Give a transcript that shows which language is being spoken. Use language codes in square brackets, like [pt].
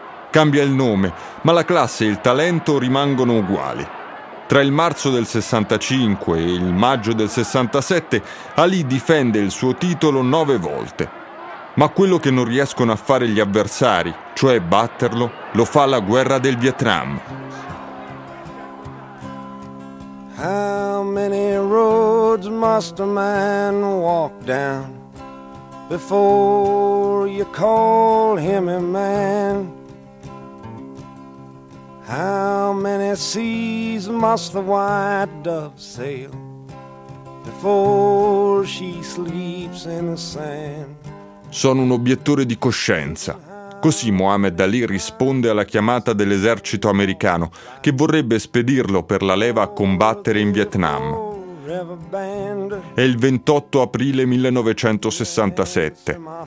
[it] Cambia il nome, ma la classe e il talento rimangono uguali. Tra il marzo del 65 e il maggio del 67 Ali difende il suo titolo 9 volte. Ma quello che non riescono a fare gli avversari, cioè batterlo, lo fa la guerra del Vietnam. [en] How many roads must a man walk down before you call him a man? How many seas must the white dove sail before she sleeps in the sand? [it] Sono un obiettore di coscienza. Così Muhammad Ali risponde alla chiamata dell'esercito americano che vorrebbe spedirlo per la leva a combattere in Vietnam. È il 28 aprile 1967.